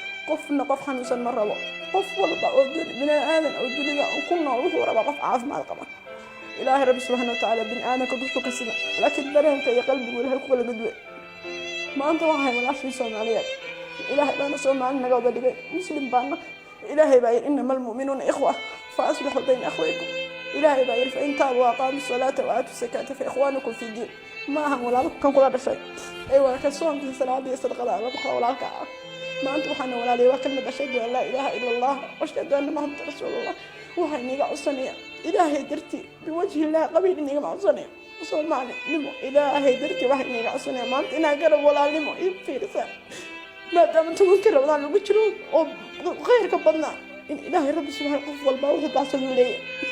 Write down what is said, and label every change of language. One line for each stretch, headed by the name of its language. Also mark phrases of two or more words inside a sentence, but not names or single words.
Somali: Qofna qof xanuunsan ma rabo. Qof walba oo dun-, bin aadan oo dunida ku nool wuxuu rabaa qof caafimaad qaba. Ilaahay
Arabic: رب سبحانه وتعالى
Somali: bin aadanka dushuu ka siman. Laakiin dareenka iyo qalbigu Ilaahay ku kala gudbay. Maanta waxaan ahay walaashii Soomaaliyeed. Ilaahay baana Soomaali naga wada dhigay. Muslim baana. Ilaahay baa yidhi,
Arabic: "إنما المؤمنون إخوة، فأصلحوا بين أخويكم."
Somali: Ilaahay baa yidhi,
Arabic: "فإن تابوا وأقاموا الصلاة وآتوا الزكاة فإخوانكم في الدين."
Somali: Ma aha walaalku kan kula dhashay. Ee, waa ka soonka, salaada iyo sadaqada la baxda walaalka ah. Maanta waxaan walaaliyeey waa kalmad
Arabic: أشهد أن لا إله إلا الله وأشهد أن محمدا رسول الله.
Somali: Waxaan iga codsanayaa Ilaahay dartii
Arabic: بوجه الله
Somali: qabiil inagama codsanayo. Soomaalinimo, Ilaahay dartii wax inaga codsanayo. Maanta inaa garab walaalnimo ii fiirisa. Maadaama tobankii Ramadaan lagu jiro oo khayrka badnaa, in Ilaahay
Arabic: رب سبحانه
Somali: qof walba wuxuu baxsan u leeyahay.